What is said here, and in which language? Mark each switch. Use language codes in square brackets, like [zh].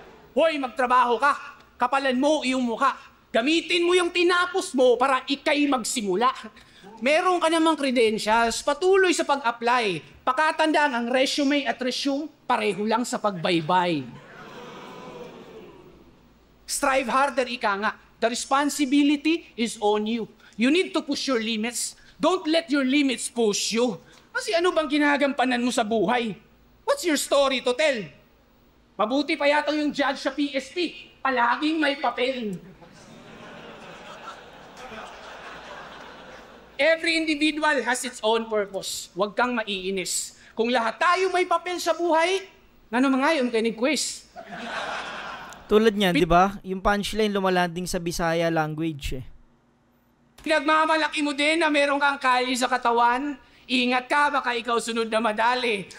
[tl] Hoy, magtrabaho ka. Kapalan mo iyong mukha. Gamitin mo yung tinapos mo para ikay magsimula. Meron ka namang credentials, patuloy sa pag-apply. Pakatandaan ang resume at resume, pareho lang sa pagbaybay. [en] Strive harder, [tl] ika nga. [en] The responsibility is on you. You need to push your limits. Don't let your limits push you. [tl] Kasi ano bang ginagampanan mo sa buhay? [en] What's your story to tell? [tl] Mabuti pa yata yung judge sa PSP. Palaging may papel. [en] Every individual has its own purpose. [tl] Huwag kang maiinis. Kung lahat tayo may papel sa buhay, ano mga yun kay ni quiz? Tulad niyan, di ba? Yung punchline lumalanding sa Bisaya language eh. Pinagmamalaki mo din na meron kang kalye sa katawan. Ingat ka, baka ikaw sunod na madali.